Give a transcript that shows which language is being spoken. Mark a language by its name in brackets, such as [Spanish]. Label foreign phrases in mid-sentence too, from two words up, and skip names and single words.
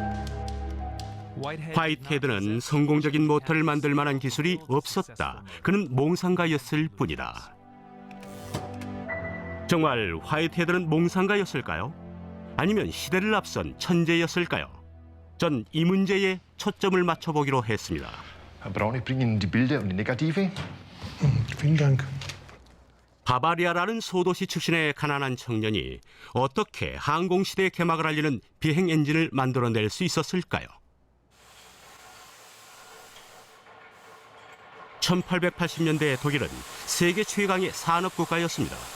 [Korean] 화이트헤드는 성공적인 모터를 만들 만한 기술이 없었다. 그는 몽상가였을 뿐이다. 정말 화이트헤드는 몽상가였을까요? 아니면 시대를 앞선 천재였을까요? 전 이 문제에 초점을 맞춰보기로 했습니다. [German] Herr Braun, ich bringe Ihnen die Bilder und die Negative. Vielen Dank. [Korean] 바바리아라는 소도시 출신의 가난한 청년이 어떻게 항공시대의 개막을 알리는 비행 엔진을 만들어낼 수 있었을까요? 1880년대 독일은 세계 최강의 산업국가였습니다.